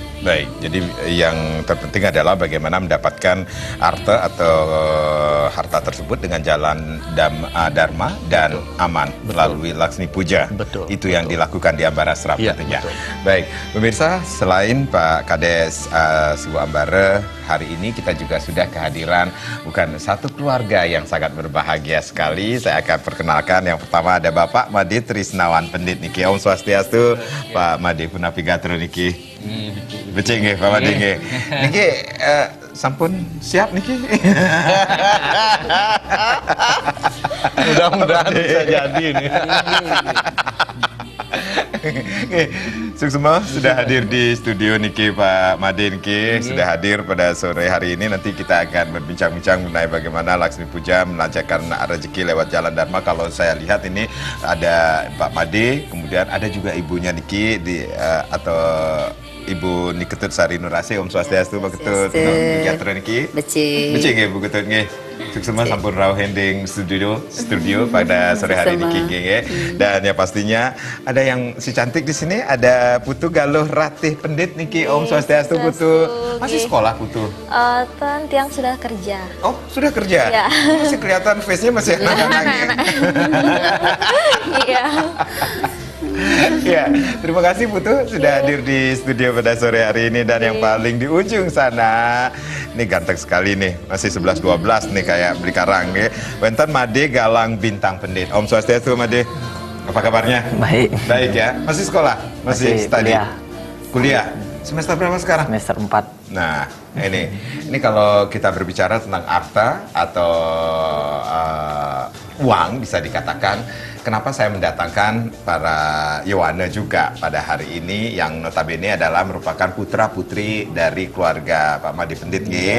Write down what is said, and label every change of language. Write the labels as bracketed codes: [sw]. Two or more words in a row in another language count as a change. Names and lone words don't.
[id] Baik, jadi yang terpenting adalah bagaimana mendapatkan harta atau harta tersebut dengan jalan dharma dan aman melalui Laksmi Puja. Itu yang dilakukan di Ambarasram tentunya. Baik, pemirsa, selain Pak Kades Sibu Ambara, hari ini kita juga sudah kehadiran bukan satu keluarga yang sangat berbahagia sekali. Saya akan perkenalkan yang pertama ada Bapak Made Trisnawan Pendit niki. [ban] Om Swastiastu, Pak Made Punapigatro niki. Becik nggih, Pak Made nggih. Niki sampun siap niki. [id] Mudah-mudahan bisa jadi nih. Suksema sudah hadir di studio niki Pak Made niki, sudah hadir pada sore hari ini. Nanti kita akan berbincang-bincang mengenai bagaimana Laksmi Puja melancarkan rezeki lewat jalan dharma. Kalau saya lihat ini ada Pak Made, kemudian ada juga ibunya niki atau Ibu Niketut Sari Nurase. [ban] Om Swastiastu, Pak Ketut. Niki niki. Becik nggih Bu Ketut nggih. Suksema sampun rawuh hending studio [id] pada sore hari [ban] niki nggih. [id] Dan ya pastinya ada yang si cantik di sini, ada Putu Galuh Ratih Pendit niki. [ban] Om Swastiastu [id] Putu. Masih sekolah Putu? [ban] Tan tiang [id] sudah kerja. Oh, sudah kerja? Ya. Masih kelihatan face-nya masih anak-anak. Iya. Ya, terima kasih Putu sudah hadir di studio pada sore hari ini. Dan yang paling di ujung sana, ini ganteng sekali nih, masih 11-12 nih kayak [ban] beli karang [id] nih. [ban] Wenten Made Galang Bintang Pendit. Om Swastiastu Made, [id] apa kabarnya? Baik. Baik ya, masih sekolah? Masih study? Kuliah. Semester berapa sekarang? Semester 4. Nah, ini kalau kita berbicara tentang harta atau uang bisa dikatakan, kenapa saya mendatangkan para Yowana juga pada hari ini yang notabene adalah merupakan putra-putri dari keluarga Pak Made Pendit nggih.